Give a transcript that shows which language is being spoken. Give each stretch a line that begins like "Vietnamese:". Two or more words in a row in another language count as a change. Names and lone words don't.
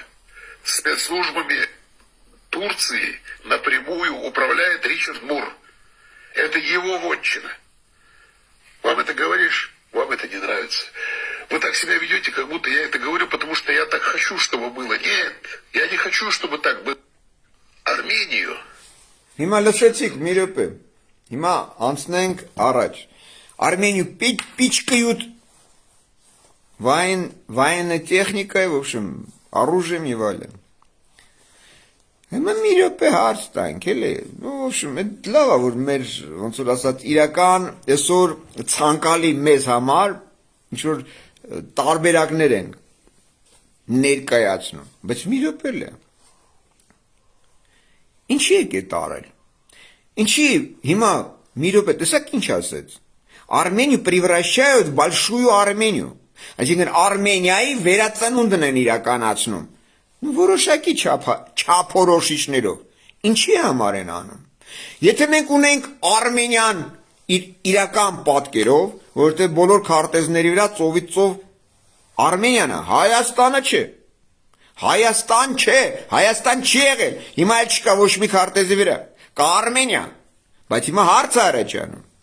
Russian: Спецслужбами Турции напрямую управляет Ричард Мур. Это его вотчина. Вам это говоришь? Вам это не нравится. Вы так себя ведете, как будто я это говорю, потому что я так хочу, чтобы было. Нет, я не хочу, чтобы так было. Армению.
Armenian: Հիմա լսեցիք մի րոպե։ Հիմա անցնենք առաջ։
Russian: Армению пичкают военной техникой, в общем, оружием и валем.
Armenian: Հիմա մի րոպե հարց տանք, էլի։
Russian: Ну, в общем,
Armenian: այդ լավ է, որ մեր, ոնց որ ասած, իրական այսօր ցանկալի մեզ համար ինչ որ տարբերակներ են ներկայացնում, բայց մի րոպե լա։ Ինչի եք տարել։ Ինչի հիմա մի րոպե, տեսակ ինչ ասեց։
Russian: Армению превращают в большую Армению։
Armenian: Այսինքն Արմենիայի վերածնունդն են իրականացնում։ Ну որոշակի չափորոշիչներով։ Ինչի համար են անում։ Եթե մենք ունենք Արմենիան իրական պատկերով, որովհետև բոլոր քարտեզների վրա ծովից ծով Արմենիան է, Հայաստանը չէ։ Հայաստան չէ, Հայաստան չի եղել, հիմա էլ չկա ոչ մի քարտեզի վրա, կա Արմենիա, բայց հիմա հարց է առաջանում։